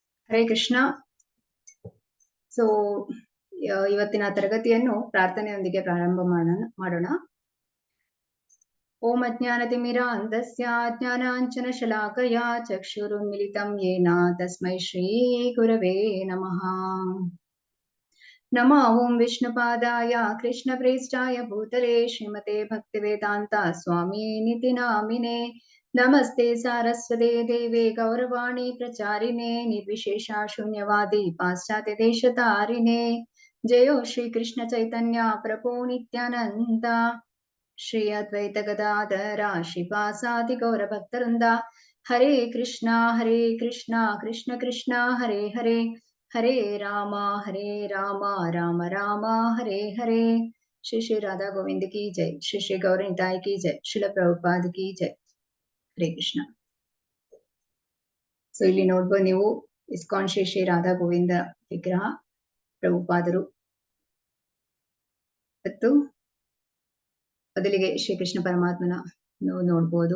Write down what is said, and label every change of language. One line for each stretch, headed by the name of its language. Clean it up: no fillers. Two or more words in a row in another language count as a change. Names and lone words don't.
Sanskrit: ಹರೇ ಕೃಷ್ಣ.
Kannada: ಸೊ ಇವತ್ತಿನ ತರಗತಿಯನ್ನು ಪ್ರಾರ್ಥನೆಯೊಂದಿಗೆ ಪ್ರಾರಂಭ ಮಾಡೋಣ.
Sanskrit: ಓಂ ಅಜ್ಞಾನತಿಮಿರಾಂಧಸ್ಯ ಜ್ಞಾನಾಂಜನಶಲಾಕಯ ಚಕ್ಷುರುನ್ಮಿಲಿತಂ ಯೇನ ತಸ್ಮೈ ಶ್ರೀ ಗುರವೇ ನಮಃ. ನಮೋ ಓಂ ವಿಷ್ಣುಪಾದಾಯ ಕೃಷ್ಣಪ್ರೇಷ್ಠಾಯ ಭೂತಲೆ ಶ್ರೀಮತೆ ಭಕ್ತಿವೇದಾಂತ ಸ್ವಾಮಿ ನಿತಿ ನಾಮಿನೇ. ನಮಸ್ತೆ ಸಾರಸ್ವತೆ ದೇವೆ ಗೌರವಾಣಿ ಪ್ರಚಾರಿಣೆ ನಿರ್ವಿಶೇಷ ಶೂನ್ಯವಾದಿ ಪಾಶ್ಚಾತ್ಯ ದೇಶತಾರಿಣೆ. ಜಯೋ ಶ್ರೀ ಕೃಷ್ಣ ಚೈತನ್ಯ ಪ್ರಭು ನಿತ್ಯಾನಂದ ಶ್ರೀ ಅದ್ವೈತ ಗದಾಧರ ಶ್ರೀವಾಸಾದಿ ಗೌರ ಭಕ್ತವೃಂದ. ಹರೇ ಕೃಷ್ಣ ಕೃಷ್ಣ ಕೃಷ್ಣ ಹರೇ ಹರೇ, ಹರೇ ರಾಮ ರಾಮ ರಾಮ ಹರೇ ಹರೇ.
Hindi: श्री श्री राधा गोविंद की जय, श्री श्री गौरनिताई की जय, श्रील प्रभुपाद की जय.
Sanskrit: ಹರೇ ಕೃಷ್ಣ.
Kannada: ಸೊ ಇಲ್ಲಿ ನೋಡ್ಬೋದು ನೀವು ಇಸ್ಕಾನ್ ಶ್ರೀ ಶ್ರೀ ರಾಧಾ ಗೋವಿಂದ ವಿಗ್ರಹ, ಪ್ರಭುಪಾದರು ಮತ್ತು ಬದಲಿಗೆ ಶ್ರೀಕೃಷ್ಣ ಪರಮಾತ್ಮನ ನೋಡ್ಬೋದು.